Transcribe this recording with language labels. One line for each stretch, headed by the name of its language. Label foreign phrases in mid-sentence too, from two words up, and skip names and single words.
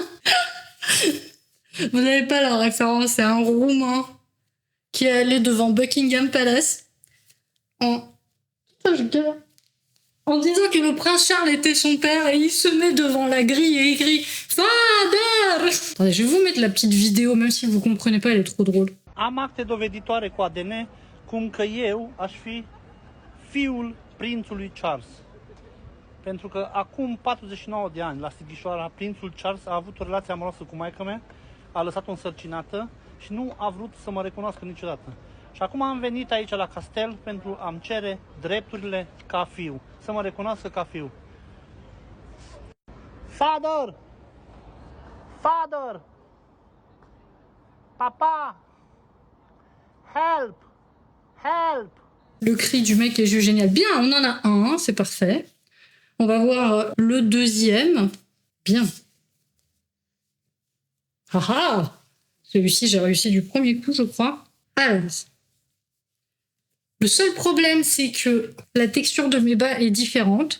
French: Vous n'avez pas la référence, c'est un Roumain qui est allé devant Buckingham Palace en... Putain, je galère. En disant que le prince Charles était son père et il se met devant la grille et il crie Father! Attendez, je vais vous mettre la petite vidéo, même si vous comprenez pas, elle est trop drôle.
Romanian: Am acte doveditoare cu ADN cum că eu aș fi fiul prințului Charles. Pentru că acum 49 de ani, la Sighișoara, prințul Charles a avut o relație amoroasă cu maică-mea, a lăsat-o însărcinată și nu a vrut să mă recunoască niciodată. Și acum am venit aici la castel pentru a-mi cere drepturile ca fiu, să mă recunoască ca fiu.
English: Father! Father! Papa! Help! Help!
French: Le cri du mec est juste génial. Bien, on en a un, c'est parfait. On va voir le deuxième. Bien. Ah ah! Celui-ci, j'ai réussi du premier coup, je crois. Alors, le seul problème, c'est que la texture de mes bas est différente.